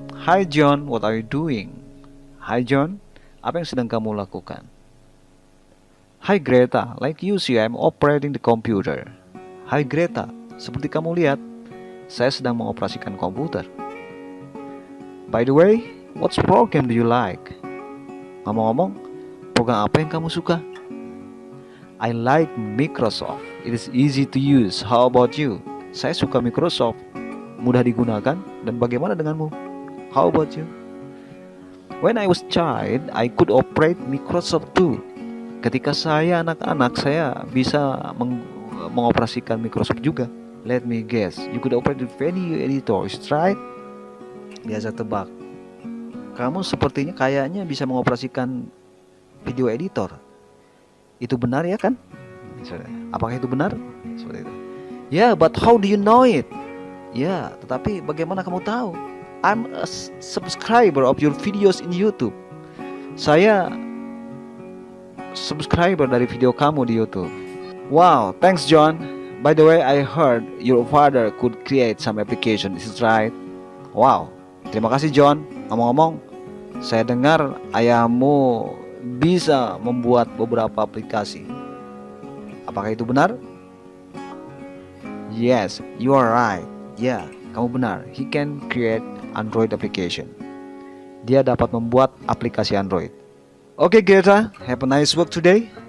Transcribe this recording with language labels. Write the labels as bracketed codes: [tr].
[en] Hi John, what are you doing? [id] Hi John, apa yang sedang kamu lakukan? Hi Greta, like you see I'm operating the computer. Hi Greta, seperti kamu lihat, saya sedang mengoperasikan komputer. [en] By the way, what program do you like? [id] Ngomong-ngomong, program apa yang kamu suka? [en] I like Microsoft. It is easy to use. How about you? [id] Saya suka Microsoft. Mudah digunakan. Dan bagaimana denganmu? [en] How about you? When I was child, I could operate Microsoft too. [id] Ketika saya anak-anak, saya bisa mengoperasikan Microsoft juga. [en] Let me guess, you could operate the video editor, is right? [id] Biasa tebak. Kamu sepertinya kayaknya bisa mengoperasikan video editor. Itu benar ya kan? Apakah itu benar? Seperti itu. [en] Yeah, but how do you know it? [id] Ya, tetapi bagaimana kamu tahu? [en] I'm a subscriber of your videos in YouTube. [id] Saya subscriber dari video kamu di YouTube. [en] Wow, thanks John. By the way, I heard your father could create some application. Is it right? Wow, [id] terima kasih [en] John. [id] Ngomong-ngomong, saya dengar ayahmu bisa membuat beberapa aplikasi. Apakah itu benar? [en] Yes, you are right. [id] Ya, kamu benar. [en] He can create Android application. [id] Dia dapat membuat aplikasi Android. [en] Oke Greta, have a nice work today.